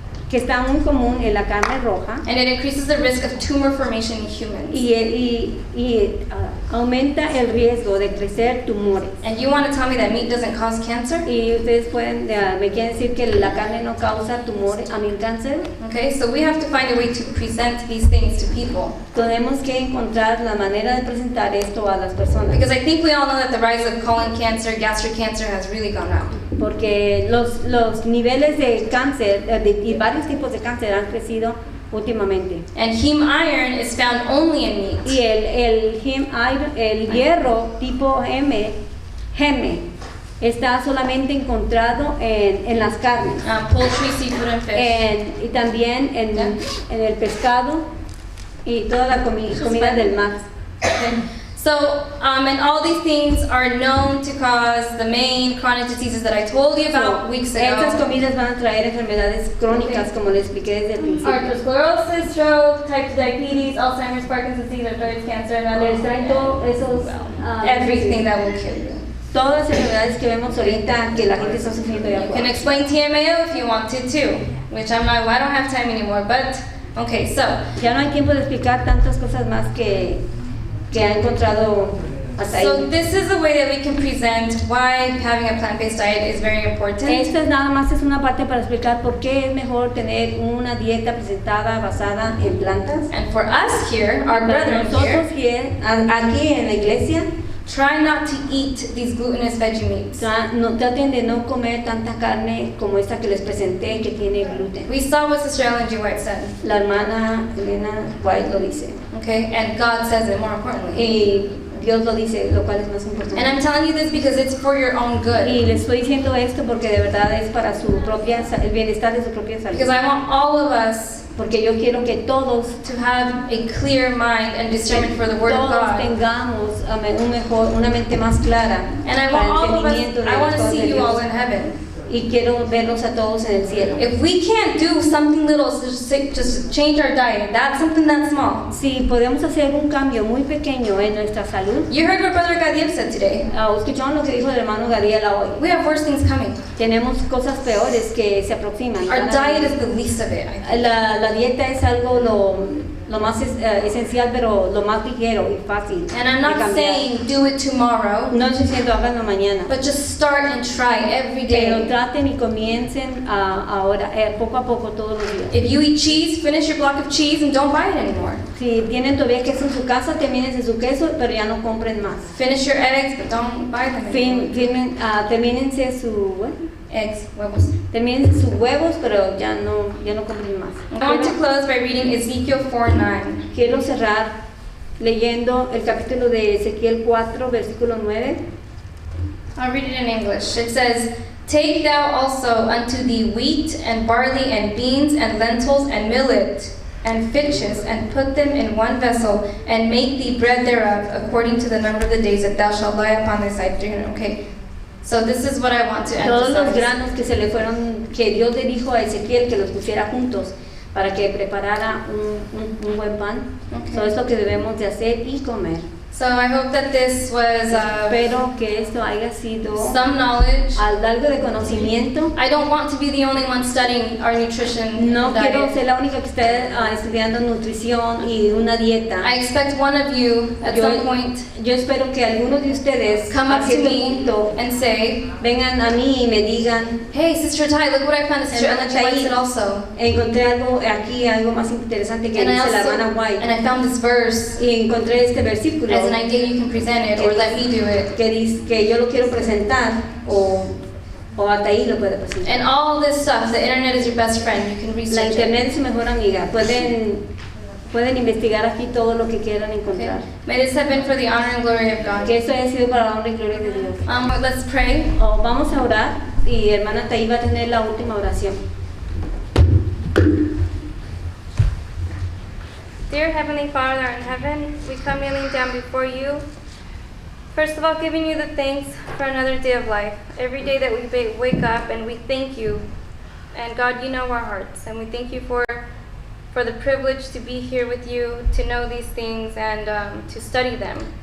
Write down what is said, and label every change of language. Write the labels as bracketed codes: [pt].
[es] que está muy común en la carne roja [en] and it increases the risk of tumor formation in humans. [es] y aumenta el riesgo de crecer tumores. [en] And you want to tell me that meat doesn't cause cancer? [es] Y ustedes me quieren decir que la carne no causa tumores, cáncer. [en] Okay, so we have to find a way to present these things to people. [es] Tenemos que encontrar la manera de presentar esto a las personas. [en] Because I think we all know that the rise of colon cancer, gastric cancer has really gone up. [es] Porque los niveles de cáncer y varios tipos de cáncer han crecido últimamente. [en] And heme iron is found only in meat. [es] Y el hierro tipo Heme está solamente encontrado en las carnes. [en] Poultry, seafood, and fish. [es] Y también en el pescado y toda la comida del mar. [en] So, and all these things are known to cause the main chronic diseases that I told you about weeks [es] Estas [en] ago. [es] comidas van a traer enfermedades crónicas, como les expliqué desde el principio. [en] Arteriosclerosis, stroke, type 2 diabetes, Alzheimer's, Parkinson's disease, arthritis, cancer, and [es] Les traen todos esos [en] everything that will kill you. [es] todas las enfermedades que vemos ahorita que la gente está sufriendo allá [en] You can [es] afuera. [en] explain TMAO if you want to too, which I don't have time anymore, but okay, so [es] Ya no hay tiempo de explicar tantas cosas más que ha encontrado hasta [en] so [es] ahí. [en] this is the way that we can present why having a plant-based diet is very important. [es] Esta es nada más es una parte para explicar por qué es mejor tener una dieta presentada basada en plantas. [en] And for us here, our [es] Para [en] brethren [es] nosotros [en] here, [es] aquí en la iglesia, [en] Try not to eat these glutinous veggie meats. [es] Traten de no comer tanta carne como esta que les presenté que tiene gluten. [en] We saw what Sister Ellen G. White said. [es] La hermana Elena White lo dice. [en] Okay, and God says it more importantly. [es] Y Dios lo dice, lo cual es más importante. [en] And I'm telling you this because it's for your own good. [es] Y les estoy diciendo esto porque de verdad es para su propia, el bienestar de su propia salud. [en] Because I want all of us [es] Porque yo quiero que todos [en] to have a clear mind and discernment for the Word of [es] todos [en] God. [es] tengamos una mente más clara [en] And I [es] para [en] want [es] el [en] all of us, [es] entendimiento de [en] I want [es] las [en] to [es] cosas [en] see [es] de [en] you all [es] Dios. [en] in heaven. [es] Y quiero verlos a todos en el cielo. [en] If we can't do something little, so just change our diet, that's something that small. [es] Si podemos hacer un cambio muy pequeño en nuestra salud. [en] You heard what Brother Gadiel said today. [es] Escucharon lo que dijo el hermano Gadiel hoy. [en] We have worse things coming. [es] Tenemos cosas peores que se aproximan. [en] Our diet is the least of it, I think. [es] La dieta es algo lo más esencial, pero lo más ligero y fácil. [en] And I'm not saying do it tomorrow. [es] No estoy diciendo háganlo mañana. [en] But just start and try every [es] Pero [en] day. [es] traten y comiencen ahora, poco a poco, todos los días. [en] If you eat cheese, finish your block of cheese and don't buy it anymore. [es] Si tienen todavía queso en su casa, terminen su queso, pero ya no compren más. [en] Finish your eggs, but don't buy them anymore. [es] Termínense su [en] Eggs, huevos. [es] terminen sus huevos, pero ya no compren más. [en] I want to close by reading Ezekiel 4:9. [es] Quiero cerrar leyendo el capítulo de Ezequiel 4, versículo 9. [en] I'll read it in English. It says, "Take thou also unto thee wheat and barley and beans and lentils and millet and fitches, and put them in one vessel, and make thee bread thereof, according to the number of the days that thou shalt lie upon thy side." Okay. So this is what I want to [es] Todos los [en] emphasize. [es] granos que se le fueron, que Dios le dijo a Ezequiel que los pusiera juntos para que preparara un buen pan. [en] Okay. [es] Eso es lo que debemos de hacer y comer. [en] So I hope that this was [es] Espero que esto haya sido [en] some knowledge. [es] algo de conocimiento. [en] I don't want to be the only one studying our nutrition [es] No quiero [en] diet. [es] ser la única que esté estudiando nutrición y una dieta. [en] I expect one of you at some point [es] Yo espero que algunos de ustedes [en] come [es] a [en] up to [es] cierto [en] me [es] punto [en] and say, [es] vengan a mí y me digan, [en] "Hey, Sister Athai, look what I found." Sister Ellen G. White said also. [es] encontré algo aquí, algo más interesante que [en] And I [es] dice la [en] also, [es] hermana White. [en] and I found this verse [es] Y encontré este versículo [en] as an idea you can present it or let me do it. [es] que dice que yo lo quiero presentar o Athai lo puede presentar. [en] And all this stuff, the internet is your best friend. You can [es] La [en] research it. [es] internet es su mejor amiga. Pueden investigar aquí todo lo que quieran [en] Okay. [es] encontrar. [en] May this have been for the honor and glory of God. [es] Que esto haya sido para la honra y gloria de Dios. [en] Let's pray. [es] Vamos a orar y hermana Athai va a tener la última oración. [en] Dear Heavenly Father in heaven, we come kneeling down before you. First of all, giving you the thanks for another day of life. Every day that we wake up and we thank you. And God, you know our hearts. And we thank you for the privilege to be here with you, to know these things and to study them.